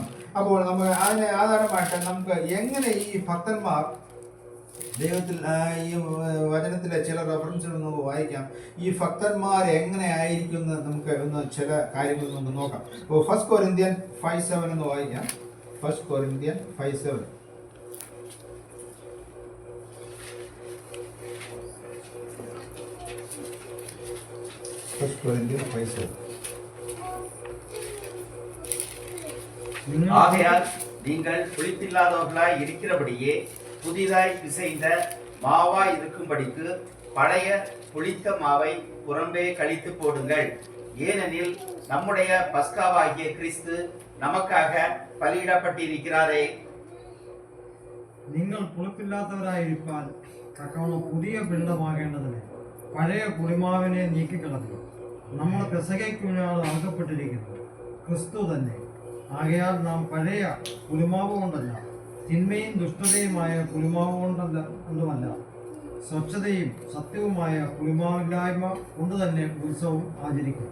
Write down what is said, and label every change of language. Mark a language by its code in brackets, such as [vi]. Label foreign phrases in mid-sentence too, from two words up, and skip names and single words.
[ml] അപ്പോൾ നമ്മൾ അതിനെ ആധാരമായിട്ട് നമുക്ക് എങ്ങനെ ഈ ഭക്തന്മാർ ദൈവത്തിൽ, ഈ വചനത്തിലെ ചില റെഫറൻസുകൾ നമുക്ക് വായിക്കാം. ഈ ഭക്തന്മാർ എങ്ങനെ ആയിരിക്കും എന്ന് നമുക്ക് ഒന്ന് ചില കാര്യങ്ങൾ നമുക്ക് നോക്കാം. അപ്പോൾ 1 Corinthians 5:7 എന്ന് വായിക്കാം. 1 Corinthians 5:7. [ta] ஆகையால் நீங்கள் புளிப்பில்லாதவர்களாய் இருக்கிறபடியே புதிதாய் பிசைந்த மாவாய் இருக்கும்படிக்கு பழைய புளித்த மாவை புறம்பே கழித்து போடுங்கள். ஏனெனில் நம்முடைய பஸ்காவாகிய கிறிஸ்து நமக்காக பலியிடப்பட்டிருக்கிறாரே. [ml] നിങ്ങൾ പുളിപ്പില്ലാത്തവരായിരിക്കാൻ തക്കവണ്ണം പുതിയ പിണ്ടമാകേണ്ടതിന് പഴയ പുളിമാവിനെ നീക്കിക്കളഞ്ഞു. നമ്മുടെ പെസഹയ്ക്കുള്ളിലാണ് അർഹപ്പെട്ടിരിക്കുന്നത് ക്രിസ്തു തന്നെ. ആകയാൽ നാം പഴയ പുളിമാവ് കൊണ്ടല്ല, തിന്മയും ദുഷ്ടതയുമായ പുളിമാവ് കൊണ്ടുമല്ല, സ്വച്ഛതയും സത്യവുമായ പുളിമാവില്ലായ്മ കൊണ്ട് തന്നെ ഉത്സവം ആചരിക്കും.